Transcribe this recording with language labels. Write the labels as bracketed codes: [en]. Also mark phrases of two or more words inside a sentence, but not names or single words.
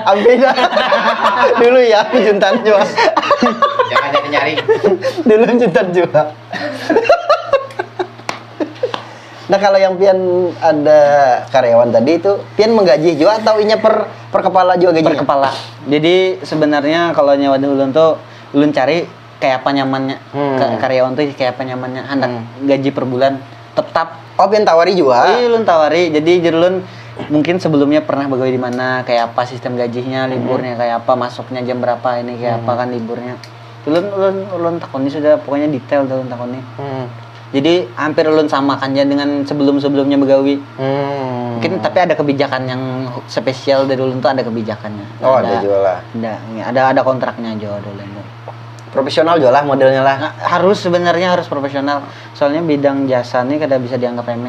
[bjn] Beda. Dulu ya, juntan juga. Jangan jadi nyari. Dulu juntan juga. Nah kalau yang Pian ada karyawan tadi itu Pian menggaji juga atau inya per kepala juga gajinya? Per kepala. Jadi sebenarnya kalau nyawa ulun tuh ulun cari kayak apa nyamannya. Karyawan tuh kayak apa nyamannya. Hendak gaji per bulan tetap. Oh Pian tawari juga? Iya, ulun tawari. Jadi ulun mungkin sebelumnya pernah begawe di mana, kayak apa sistem gajinya, liburnya kayak apa, masuknya jam berapa, ini kayak apa kan liburnya. Ulun takoni sudah pokoknya detail tuh ulun takoni. Jadi hampir ulun samakan aja dengan sebelum-sebelumnya begawi. Mungkin tapi ada kebijakan yang spesial dari ulun tuh ada kebijakannya. Oh ada juga lah. Ada kontraknya juga dulu. Profesional juga lah modelnya lah. Nah, sebenarnya harus profesional. Soalnya bidang jasa nih kada bisa dianggap remeh.